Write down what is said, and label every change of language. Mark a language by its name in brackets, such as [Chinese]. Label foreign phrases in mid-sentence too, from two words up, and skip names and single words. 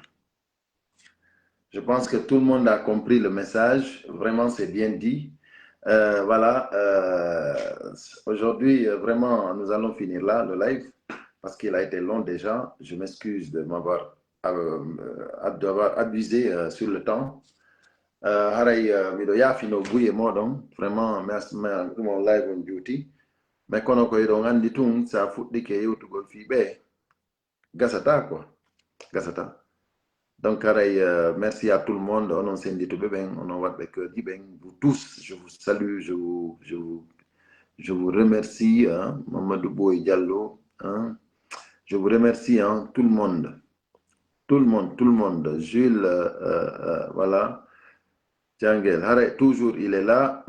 [French] Je pense que tout le monde a compris le message. Vraiment, c'est bien dit. Voilà. Aujourd'hui, vraiment, nous allons finir là, le live, parce qu'il a été long déjà. Je m'excuse de m'avoir abusé sur le temps. [Fula] Haray miɗo yaafino guye moɗon [French] vraiment merci mon live [Fula] on duty mais kono ko eɗon andi tun sa fuɗɗike yewtugol fiɓe gasata [French] donc haray merci à tout le monde [Fula] onon sendituɓe ɓen onon waɗɓe keurji ɓen [French] vous tous je vous salue je vous remercie Mamadou Boy Diallo je vous remercie tout le monde Jules voilà Djangel, Haray, toujours il est là.